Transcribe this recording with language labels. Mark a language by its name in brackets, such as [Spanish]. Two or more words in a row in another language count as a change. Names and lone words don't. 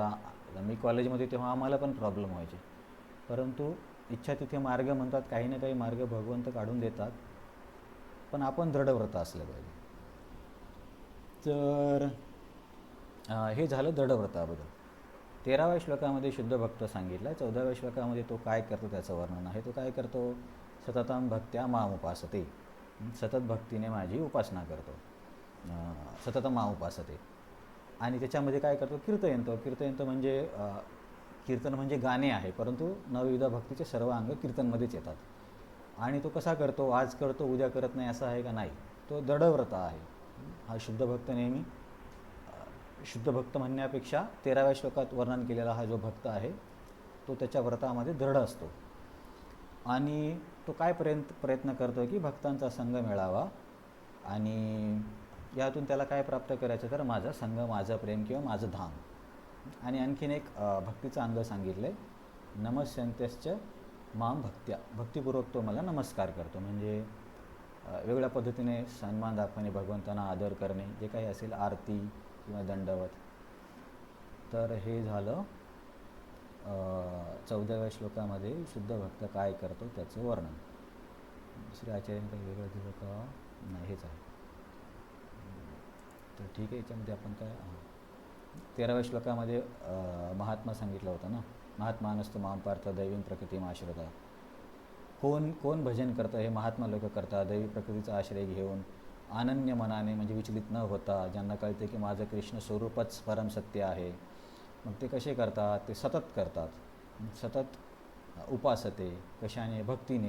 [Marathi] आता मी कॉलेजमध्ये तेव्हा आम्हाला पण प्रॉब्लेम व्हायचे, परंतु इच्छा तिथे मार्ग म्हणतात, काही ना काही मार्ग भगवंत काढून देतात, पण आपण दृढव्रत असलं पाहिजे. तर हे झालं दृढव्रताबद्दल. 13व्या श्लोकामध्ये शुद्ध भक्त सांगितला. 14व्या श्लोकामध्ये तो काय करतो त्याचं वर्णन आहे. तो काय करतो? [Sanskrit] सततम भक्त्या माम उपासते, [Marathi] सतत भक्तीने माझी उपासना करतो, [Sanskrit] सततम माम उपासते. [Marathi] आणि त्याच्यामध्ये काय करतो? कीर्तयंतो म्हणजे कीर्तन म्हणजे गाणे आहे, परंतु नवविध भक्तीचे सर्व अंग कीर्तनमध्येच येतात. आणि तो कसा करतो? आज करतो उद्या करत नाही असं आहे का? नाही, तो दृढव्रत आहे. हा शुद्ध भक्त नेहमी, शुद्ध भक्त म्हणण्यापेक्षा 13व्या श्लोकात वर्णन केलेला हा जो भक्त आहे तो त्याच्या व्रतामध्ये दृढ असतो. आणि तो काय प्रयत्न करतो की भक्तांचा संग मिळावा, आणि यातून त्याला काय प्राप्त करायचं? तर माझा संग, माझं प्रेम किंवा माझं धाम. आणि आणखीन एक भक्तीचं अंग सांगितलं आहे, [Sanskrit] नमस्यंत्यश्च माम भक्त्या, [Marathi] भक्तिपूर्वक तो मला नमस्कार करतो. म्हणजे वेगळ्या पद्धतीने सन्मान दाखवणे, भगवंतांना आदर करणे, जे काही असेल, आरती किंवा दंडवत. तर हे झालं 14व्या श्लोकामध्ये शुद्ध भक्त काय करतो त्याचं वर्णन. दुसऱ्या आचार्याने काही वेगळं दिलं का? नाही, हेच आहे. तर ठीक आहे, याच्यामध्ये आपण काय 13व्या श्लोकामध्ये महात्मा सांगितलं होतं ना, [Sanskrit] महात्मानस्तु माम पार्थ दैवीं प्रकृतीम आश्रता. [Marathi] कोण भजन करतं? हे महात्मा लोक करतात, दैवी प्रकृतीचा आश्रय घेऊन, अनन्य मनाने, म्हणजे विचलित न होता, ज्यांना कळते की माझं कृष्ण स्वरूपच परम सत्य आहे. मग ते कसे करतात? ते सतत करतात, [Sanskrit] सतत उपासते. [Marathi] कशाने? भक्तीने.